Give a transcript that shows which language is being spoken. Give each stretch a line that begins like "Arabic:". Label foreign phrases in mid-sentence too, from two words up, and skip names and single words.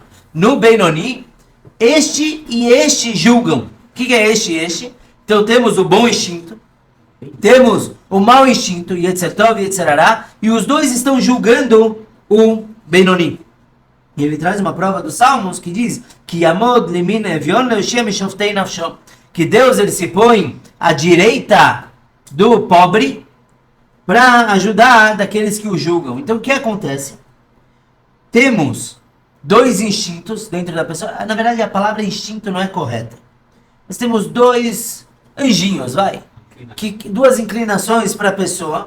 Portuguese: No Benoni, este e este julgam. O que é este e este? Então temos o bom instinto, temos o mau instinto, Yetzertov e Yetzerará, e os dois estão julgando o Benoni. E ele traz uma prova dos Salmos que diz que
Hebrew: יעמד לימין אביון להושיע משפטי נפשו,
Portuguese: que Deus ele se põe à direita do pobre para ajudar daqueles que o julgam. Então o que acontece? Temos dois instintos dentro da pessoa. Na verdade, a palavra instinto não é correta. Nós temos dois anjinhos, duas inclinações para a pessoa.